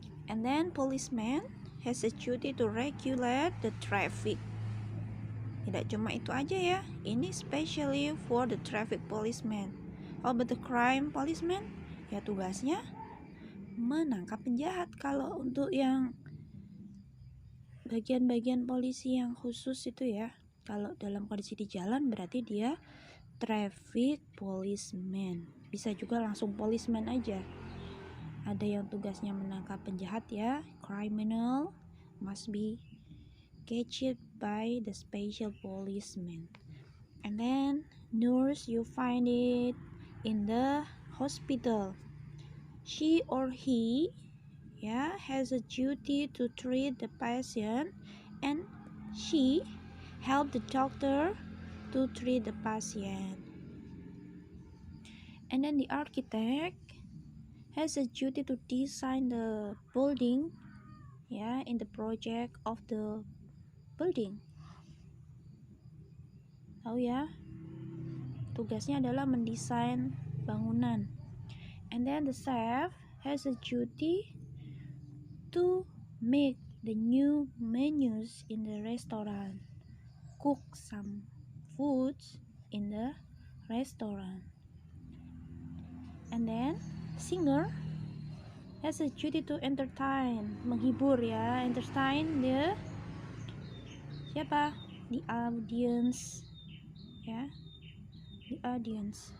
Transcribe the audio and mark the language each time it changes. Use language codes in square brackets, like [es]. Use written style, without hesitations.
[en] And then policeman has a duty to regulate the traffic. [id] Tidak cuma itu aja ya, ini [en] especially for the traffic policeman. How about the crime policeman? [id] Ya tugasnya menangkap penjahat. Kalau untuk yang bagian-bagian polisi yang khusus itu ya, kalau dalam kondisi di jalan berarti dia traffic policeman. Bisa juga langsung policeman aja. Ada yang tugasnya menangkap penjahat ya, [en] criminal must be catched by the special policeman. And then nurse, you find it in the hospital. She or he has a duty to treat the patient, and she help the doctor to treat the patient. And then the architect has a duty to design the building in the project of the building. [id] Tahu ya, tugasnya adalah mendesain bangunan. [en] And then the chef has a duty to make the new menus in the restaurant, cook some foods in the restaurant. And then singer has a duty to entertain, [id] menghibur [en] ya, entertain the audience ya, the audience.